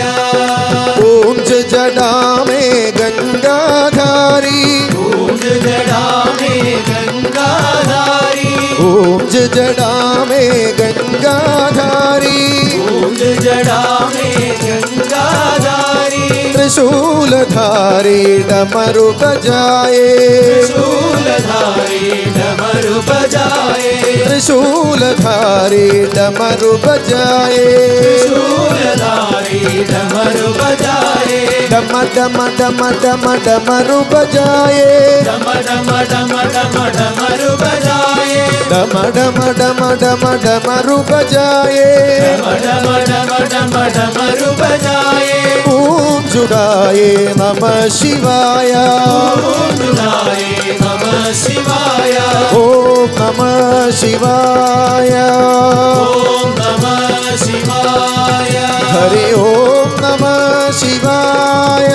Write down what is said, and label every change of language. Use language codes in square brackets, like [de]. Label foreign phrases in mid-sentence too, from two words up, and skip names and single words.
[hi] ओम जटा मे गंगाधारी. ओम जटा मे गंगाधारी. ओम जटा मे गंगाधारी. ओम जटा मे गंगाधारी. त्रिशूलधारी डमरू बजाए, त्रिशूलधारी डमरू बजाए, त्रिशूलधारी डमरू बजाए, त्रिशूलधारी डमरू बजाए, डम डम डम डम डमरू बजाए, डम डम डम डम डमरू बजाए, डम डम डम डम डमरू बजाए, डम डम डम डमरू बजाए, [sa] ओम जुड़ाए नमः शिवाय, ओम जुड़ाए नमः शिवाय, ओम नमः शिवाय, ओम नमः शिवाय, हरि ओम नमः शिवाय,